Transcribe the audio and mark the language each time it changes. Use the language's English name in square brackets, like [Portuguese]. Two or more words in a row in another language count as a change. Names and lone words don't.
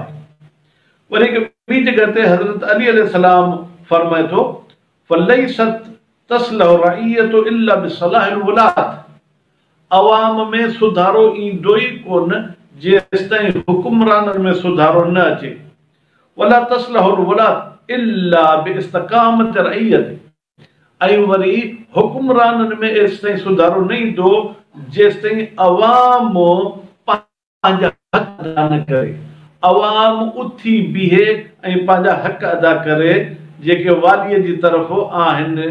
[Sindhi] वरी हिकु ॿी जॻह ते हज़रत अली अलैहिस्सलाम फरमाए थो [Arabic] فليست تصلح الرعية إلا بصلاح الولاة. [Sindhi] अवाम में सुधारो ईंदो ई कोन जेसिताईं हुकुमराननि में सुधारो न अचे। [Arabic] ولا تصلح الولاة إلا باستقامة الرعية. [Sindhi] ऐं वरी हुकुमराननि में एसिताईं सुधारो न ईंदो जेसिताईं अवाम पंहिंजा हक़ अदा न करे, अवाम उथी बीहे ऐं पंहिंजा हक़ अदा करे जेके वालीअ जी तरफ़ आहिनि।